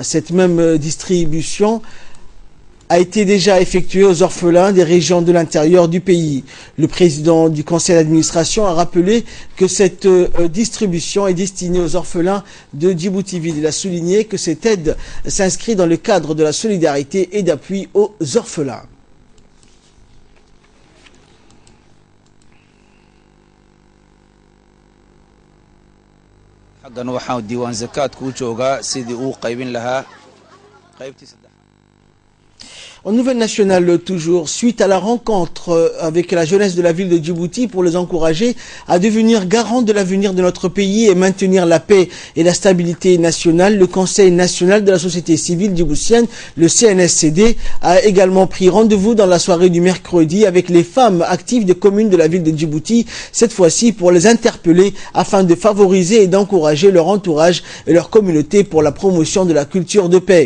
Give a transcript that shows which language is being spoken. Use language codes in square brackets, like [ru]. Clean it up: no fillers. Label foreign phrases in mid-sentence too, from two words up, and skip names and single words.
[fr] Cette même distribution a été déjà effectuée aux orphelins des régions de l'intérieur du pays. Le président du conseil d'administration a rappelé que cette distribution est destinée aux orphelins de Djibouti-Ville. Il a souligné que cette aide s'inscrit dans le cadre de la solidarité et d'appui aux orphelins. [so] حقا waxaan diiwaan zakaad ku joogaa sidii uu qaybin lahaa qaybtii [fr] En nouvelle nationale toujours, suite à la rencontre avec la jeunesse de la ville de Djibouti pour les encourager à devenir garant de l'avenir de notre pays et maintenir la paix et la stabilité nationale, le Conseil national de la société civile djiboutienne, le CNSCD, a également pris rendez-vous dans la soirée du mercredi avec les femmes actives des communes de la ville de Djibouti, cette fois-ci pour les interpeller afin de favoriser et d'encourager leur entourage et leur communauté pour la promotion de la culture de paix.